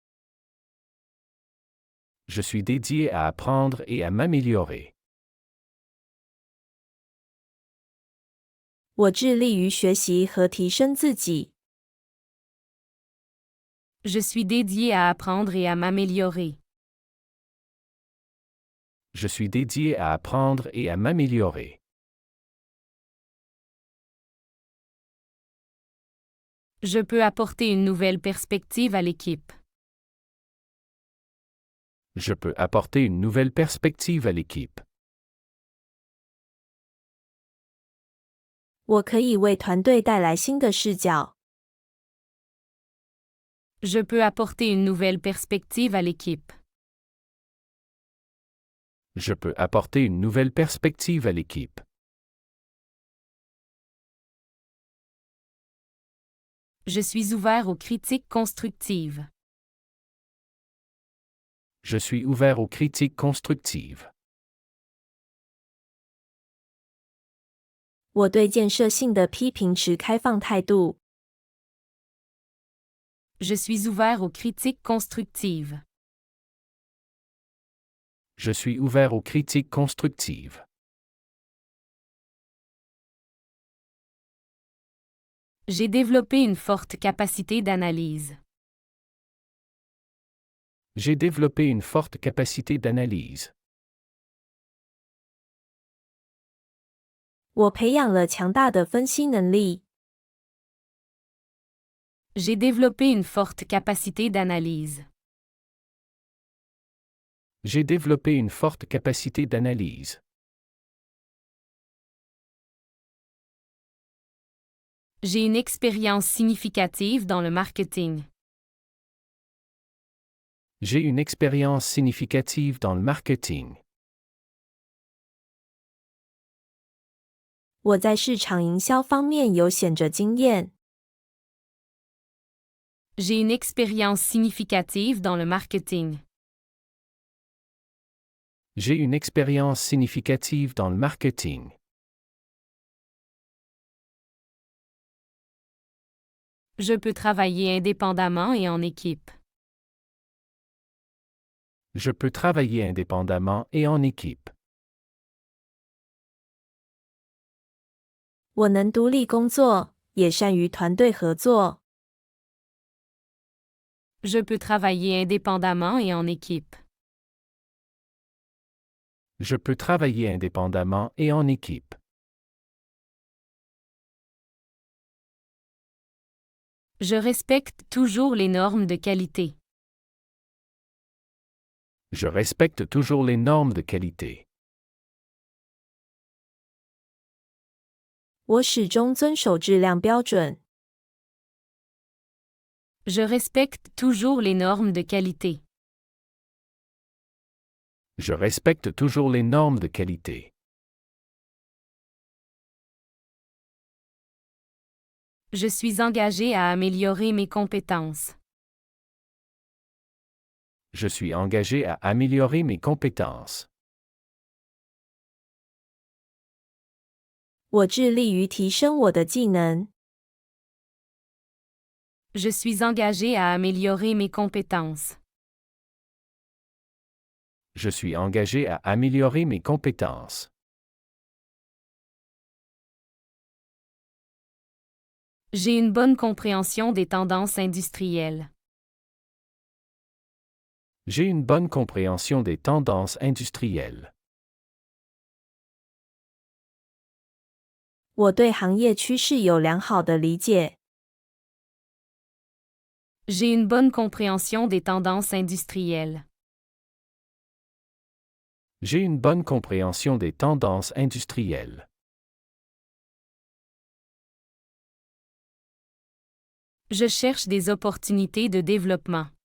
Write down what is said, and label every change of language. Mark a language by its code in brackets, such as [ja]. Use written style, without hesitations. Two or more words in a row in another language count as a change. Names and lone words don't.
[fr] Je suis dédié à apprendre et à m'améliorer. [zh] 我致力于学习和提升自己。 [fr] Je suis dédié à apprendre et à m'améliorer. Je suis dédié à apprendre et à m'améliorer. Je peux apporter une nouvelle perspective à l'équipe. Je peux apporter une nouvelle perspective à l'équipe. [zh] 我可以为团队带来新的视角。 [fr] Je peux apporter une nouvelle perspective à l'équipe. Je peux apporter une nouvelle perspective à l'équipe. Je suis ouvert aux critiques constructives. Je suis ouvert aux critiques constructives. [zh] 我对建设性的批评持开放态度。 [fr] Je suis ouvert aux critiques constructives. Je suis ouvert aux critiques constructives. J'ai développé une forte capacité d'analyse. J'ai développé une forte capacité d'analyse. [zh] 我培养了强大的分析能力。 [fr] J'ai développé une forte capacité d'analyse. J'ai développé une forte capacité d'analyse. J'ai une expérience significative dans le marketing. J'ai une expérience significative dans le marketing. [zh] 我在市场营销方面有显著经验。 [fr] J'ai une expérience significative dans le marketing. J'ai une expérience significative dans le marketing. Je peux travailler indépendamment et en équipe. Je peux travailler indépendamment et en équipe. [zh] 我能独立工作，也善于团队合作。 [fr] Je peux travailler indépendamment et en équipe. Je peux travailler indépendamment et en équipe. Je respecte toujours les normes de qualité. Je respecte toujours les normes de qualité. [zh] 我始终遵守质量标准。 [fr] Je respecte toujours les normes de qualité. Je respecte toujours les normes de qualité. Je suis engagé à améliorer mes compétences. Je suis engagé à améliorer mes compétences. [zh] 我致力于提升我的技能。 [fr] Je suis engagé à améliorer mes compétences. Je suis engagé à améliorer mes compétences. J'ai une bonne compréhension des tendances industrielles. J'ai une bonne compréhension des tendances industrielles. [zh] 我对行业趋势有良好的理解。 [fr] J'ai une bonne compréhension des tendances industrielles. J'ai une bonne compréhension des tendances industrielles. Je cherche des opportunités de développement.